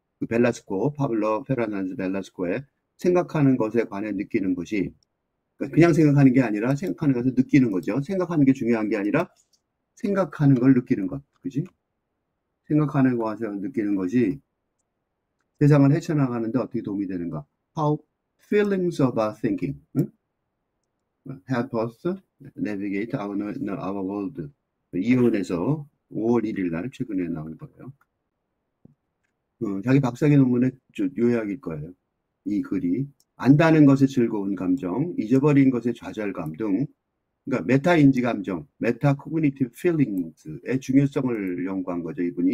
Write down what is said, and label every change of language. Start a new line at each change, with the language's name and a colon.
Korean: 그 파블로 페르난데스 벨라스코의 생각하는 것에 관해 느끼는 것이, 그러니까 그냥 생각하는 게 아니라 생각하는 것을 느끼는 거죠. 생각하는 게 중요한 게 아니라 생각하는 걸 느끼는 것. 그지? 생각하는 것을 느끼는 것이 세상을 헤쳐나가는데 어떻게 도움이 되는가?
English: How feelings about thinking help us navigate our world.
Korean: 이혼에서 5월 1일 날 최근에 나온 거예요. 자기 박사학위 논문의 요약일 거예요. 이 글이 안다는 것의 즐거운 감정, 잊어버린 것의 좌절감 등, 그러니까 메타인지 감정, 메타 코그니티브 필링스의 중요성을 연구한 거죠, 이분이.